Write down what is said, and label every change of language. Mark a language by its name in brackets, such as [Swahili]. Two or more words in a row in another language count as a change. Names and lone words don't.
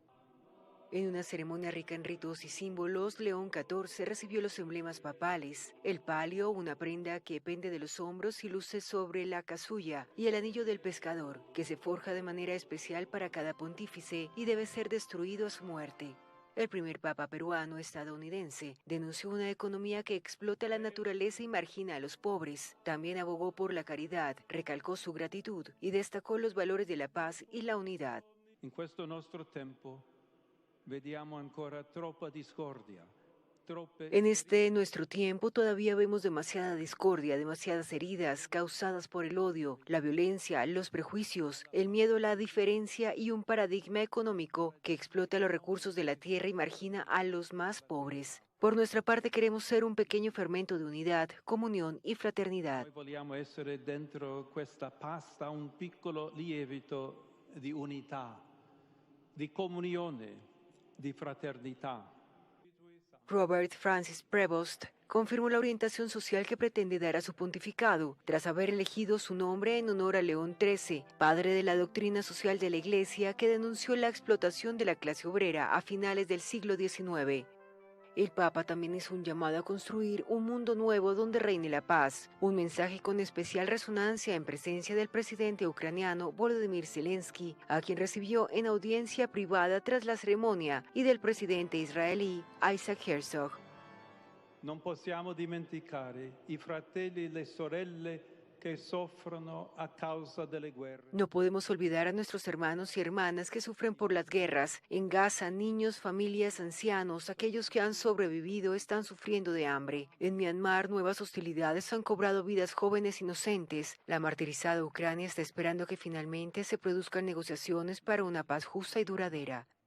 [Spanish] En una ceremonia rica en ritos y símbolos, León XIV recibió los emblemas papales, el palio, una prenda que pende de los hombros y luce sobre la casulla, y el anillo del pescador, que se forja de manera especial para cada pontífice y debe ser destruido a su muerte. El primer papa peruano estadounidense denunció una economía que explota la naturaleza y margina a los pobres. También abogó por la caridad, recalcó su gratitud y destacó los valores de la paz y la unidad. [Italian] En questo nostro tempo vediamo ancora troppa discordia. [Spanish] En este nuestro tiempo todavía vemos demasiada discordia, demasiadas heridas causadas por el odio, la violencia, los prejuicios, el miedo a la diferencia y un paradigma económico que explota los recursos de la tierra y margina a los más pobres. Por nuestra parte queremos ser un pequeño fermento de unidad, comunión y fraternidad. [Italian] Noi vogliamo essere dentro questa pasta un piccolo lievito di unità, di comunione, di fraternità. [Spanish] Robert Francis Prevost confirmó la orientación social que pretende dar a su pontificado, tras haber elegido su nombre en honor a León XIII, padre de la doctrina social de la Iglesia que denunció la explotación de la clase obrera a finales del siglo XIX. El Papa también hizo un llamado a construir un mundo nuevo donde reine la paz, un mensaje con especial resonancia en presencia del presidente ucraniano Volodymyr Zelensky, a quien recibió en audiencia privada tras la ceremonia, y del presidente israelí Isaac Herzog. [Italian] Non possiamo dimenticare i fratelli e le sorelle che soffrono a causa delle guerre. [Spanish] No podemos olvidar a nuestros hermanos y hermanas que sufren por las guerras. En Gaza, niños, familias, ancianos, aquellos que han sobrevivido están sufriendo de hambre. En Myanmar, nuevas hostilidades han cobrado vidas jóvenes inocentes. La martirizada Ucrania está esperando que finalmente se produzcan negociaciones para una paz justa y duradera.